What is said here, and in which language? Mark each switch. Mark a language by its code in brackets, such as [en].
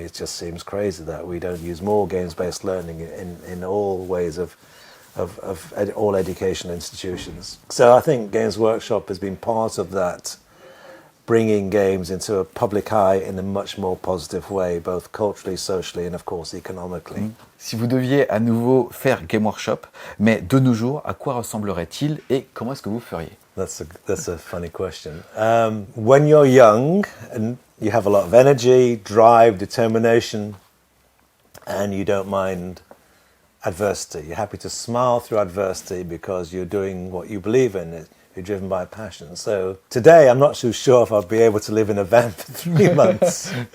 [en] It just seems crazy that we don't use more games-based learning in all ways of all educational institutions. So I think Games Workshop has been part of that, bringing games into a public eye in a much more positive way, both culturally, socially, and of course economically. [fr] Si vous deviez à nouveau faire Game Workshop, mais de nos jours, à quoi ressemblerait-il et comment est-ce que vous feriez? [en] That's a funny question. When you're young and you have a lot of energy, drive, determination, and you don't mind adversity, you're happy to smile through adversity because you're doing what you believe in. You're driven by passion. So today, I'm not too sure if I'll be able to live in a van for 3 months.